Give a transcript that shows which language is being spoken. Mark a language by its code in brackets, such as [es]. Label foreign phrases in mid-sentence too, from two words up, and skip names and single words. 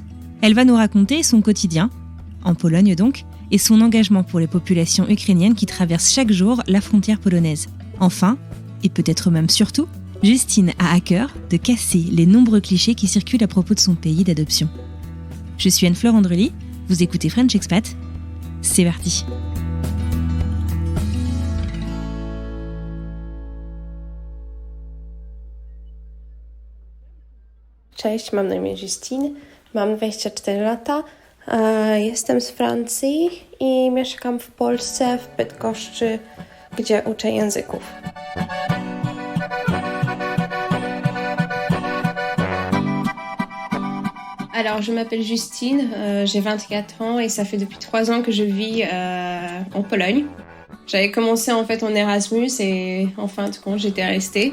[fr] Elle va nous raconter son quotidien, en Pologne donc, et son engagement pour les populations ukrainiennes qui traversent chaque jour la frontière polonaise. Enfin, et peut-être même surtout, Justine a à cœur de casser les nombreux clichés qui circulent à propos de son pays d'adoption. Je suis Anne-Fleur Andrely, vous écoutez French Expat, c'est parti. [pl] Cześć, mam na imię Justine, mam 24 lata, jestem z Francji i mieszkam w Polsce, w Bydgoszczy, gdzie uczę języków. [fr] Alors, je m'appelle Justine, j'ai 24 ans et ça fait depuis 3 ans que je vis en Pologne. J'avais commencé en fait en Erasmus et en fin de compte, j'étais restée.